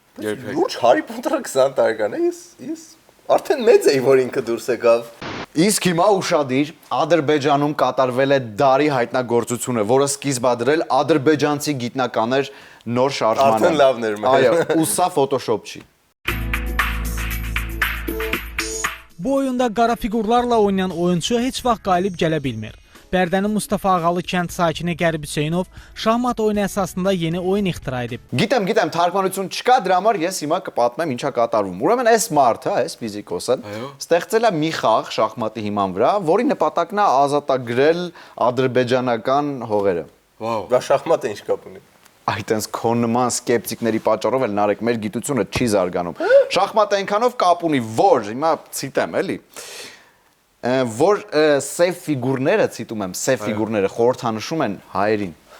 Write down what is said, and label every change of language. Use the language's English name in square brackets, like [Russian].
[Armenian] լուրջ Harry Potter-ը 20 տարեկան է, ես արդեն մեծ էի, որ ինքը դուրս եկավ։ Իսկ հիմա ուշադիր, Ադրբեջանում կատարվել է դարի հայտնագործությունը, որը սկիզբ է դրել ադրբեջանցի գիտնականներ նոր շարժմանը։ Արդեն լավն էր մեր։ Այո, ու սա Photoshop չի։ [Azerbaijani] Bu oyunda qara figurlarla oynayan oyunçu heç vaxt qalib gələ bilmir. Bərdənin Mustafa Ağalı kənd sakini Qərib Hüseynov şahmat oyunu əsasında yeni oyun ixtira edib. [Armenian] Գիտեմ, թարգմանություն չկա, դրա համար ես հիմա կպատմեմ ինչա կատարվում։ Ուրեմն այս մարդը, այս ֆիզիկոսը, ստեղծել է մի խաղ շախմատի հիման վրա, որի նպատակն է ազատագրել ադրբեջանական հողերը։ Վաու, դա շախմատը ինչ կապ ունի։ Այդտենց քո նման սկեպտիկների պատճառով էլ Նարեկ մեր գիտությունը չի զարգանում։ Շախմատը այնքանով կապ ունի, որ հիմա ցիտեմ, էլի, որ սև ֆիգուրները, ցիտում եմ, սև ֆիգուրները խորհրդանշում են հայերին։